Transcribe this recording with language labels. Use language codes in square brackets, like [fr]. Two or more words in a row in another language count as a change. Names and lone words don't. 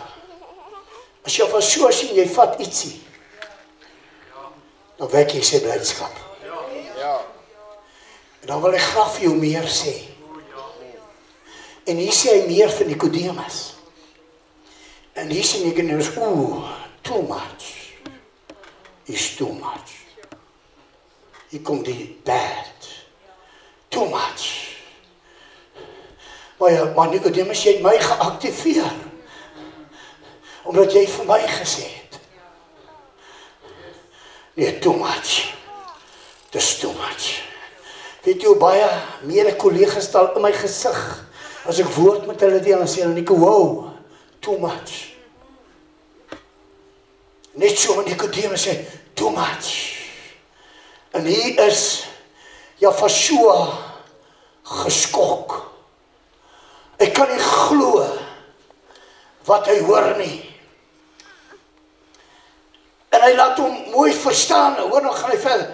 [af] As jy van so sien, jy vat ietsie, dan wek jy sy blydskap. En dan wil hy graag vir jou meer sê. En hier sê hy meer vir Nicodemus. En hier sê Nicodemus, [en] too much. Is too much. [af] Hier kom die bad. [en] Too much. [af] Maar Nicodemus, jy het my geactiveer. Omdat jy vir my gesê het. Nee, [en] too much. Dis too much. [af] Weet jy hoe baie mede kollegas stel in my gesig. As ek woord met hulle deel, dan sê hulle, Nico, [en] wow, too much. [af] Net so, Nicodemus sê, [en] too much. [af] En hier is Jafashua geskok. Ek kan nie glo wat hy hoor nie. En hy laat hom mooi verstaan. Hoor nog, gaan hy verder.